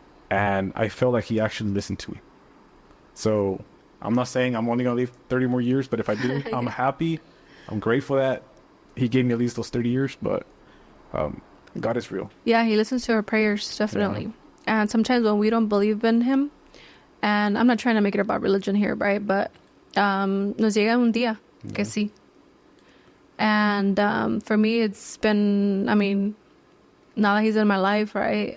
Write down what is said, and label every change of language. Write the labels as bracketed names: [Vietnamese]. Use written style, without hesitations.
[English] And I felt like he actually listened to me. So I'm not saying I'm only going to live 30 more years, but if I do, I'm happy. I'm grateful that he gave me at least those 30 years, but God is real. Yeah, he listens to our prayers, definitely. Yeah. And sometimes when we don't believe in him, and I'm not trying to make it about religion here, right? [Spanish] But nos llega un día que sí. [English] And for me, it's been, now that he's in my life, right?